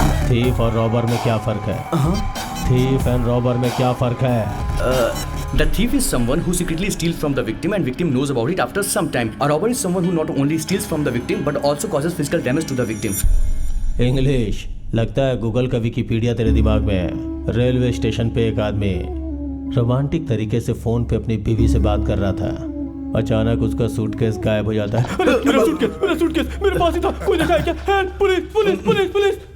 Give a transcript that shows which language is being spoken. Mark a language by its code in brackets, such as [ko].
[hi] Thief और robber में क्या फर्क है? थीफ एंड रॉबर में क्या फर्क है? [en] The thief is someone who secretly steals from the victim and victim knows about it after some time. A robber is someone who not only steals from the victim but also causes physical damage to the victim. English [hi] लगता है Google का Wikipedia तेरे दिमाग में है। Railway station पे एक आदमी रोमांटिक तरीके से फोन पे अपनी बीवी से बात कर रहा था। अचानक उसका सूटकेस गायब हो जाता है। मेरा सूटकेस मेरे पास ही था, कोई देखा है क्या? Help, police police police police.